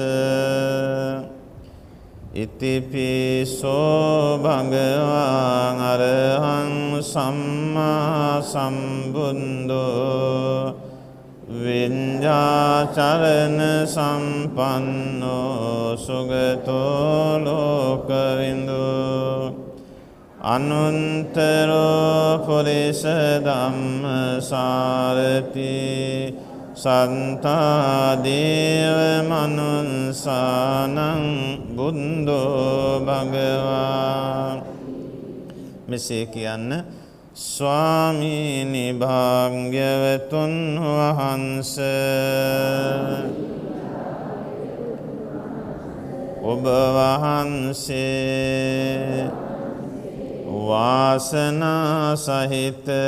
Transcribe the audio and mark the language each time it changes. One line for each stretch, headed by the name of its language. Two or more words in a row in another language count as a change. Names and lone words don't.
Pali: ඉතිපිසෝ භගවාන් අරහං සම්මා සම්බුද්ධෝ විඤ්ඤාචරණ සම්පන්නෝ සුගතෝ ලෝකවින්දෝ අනුන්තරෝ පුරිස ධම්මසාරති සන්තා දේව මනුස්සානං බුද්ධෝ භගවා.
Sinhala: මෙසේ කියන්න ස්වාමීනි භාග්‍යවතුන් වහන්ස ඔබ වහන්සේ වාසනා සහිත